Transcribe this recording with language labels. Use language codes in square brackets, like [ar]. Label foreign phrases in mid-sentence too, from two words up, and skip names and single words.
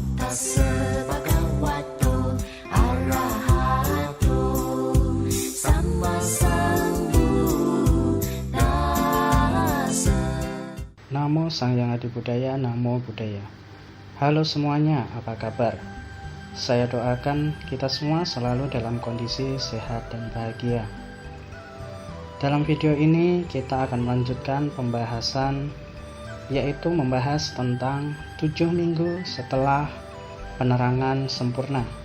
[pi] Tassa bhagavato arahato samma sambuddhassa. Namo Sang Hyang Adibudaya, Namo Buddhaya. [id] Halo semuanya, apa kabar? Saya doakan kita semua selalu dalam kondisi sehat dan bahagia. Dalam video ini kita akan melanjutkan pembahasan, yaitu membahas tentang 7 minggu setelah penerangan sempurna.